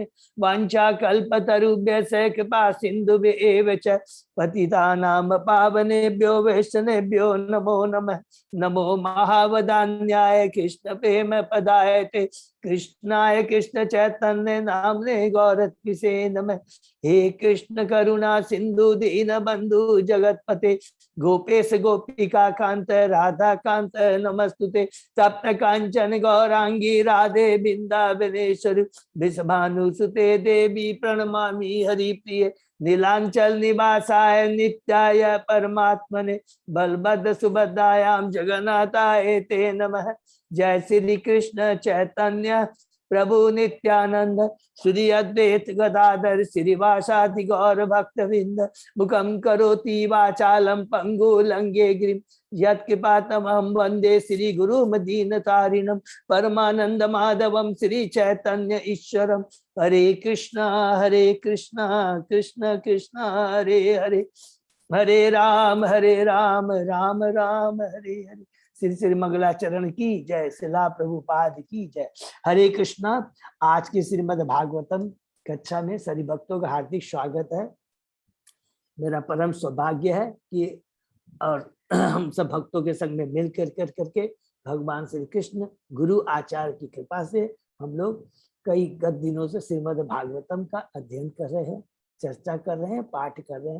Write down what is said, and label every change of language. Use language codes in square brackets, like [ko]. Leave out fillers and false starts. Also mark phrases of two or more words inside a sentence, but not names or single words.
[sa] वांछा कल्पतरुभ्यश्च कृपा सिन्धुभ्येव च पतितानां पावनेभ्यो वैष्णवेभ्यो नमो नमः। नमो महावदान्याय कृष्ण प्रेम पदायते कृष्णाय कृष्ण चैतन्य नामने गौरत्विषे नमः। हे कृष्ण करुणा सिंधु दीन बंधु जगतपते गोपेश गोपिका कांत राधा कांत नमस्तुते। सप्त कांचन गौरांगी राधे बिंदावनेश्वरी वृषभानुसुते देवी प्रणमामि हरिप्रिये। नीलांचल निवासाय नित्याय परमात्मने बलभद्र सुभद्रायां जगन्नाथाय ते नमः। जय श्री कृष्ण चैतन्य प्रभु नित्यानंद श्री अद्वैत गदाधर श्रीवासादि गौर भक्तवृंद। मुखं करोति वाचालं पंगु लंघे गिरिं यत्कृपातमहं वन्दे श्री गुरुमदीनतारिणं परमानंद माधवं श्री चैतन्य ईश्वरं। हरे कृष्णा कृष्ण कृष्ण हरे हरे हरे राम राम राम हरे हरे। [hi] श्री श्री मंगलाचरण की जय, शिला प्रभुपाद की जय। हरे कृष्णा। आज की श्रीमद् भागवतम कक्षा में सभी भक्तों का हार्दिक स्वागत है। मेरा परम सौभाग्य है कि और हम सब भक्तों के संग में मिल करके भगवान श्री कृष्ण गुरु आचार्य की कृपा से हम लोग कई गत दिनों से श्रीमद् भागवतम का अध्ययन कर रहे हैं, चर्चा कर रहे हैं, पाठ कर रहे हैं।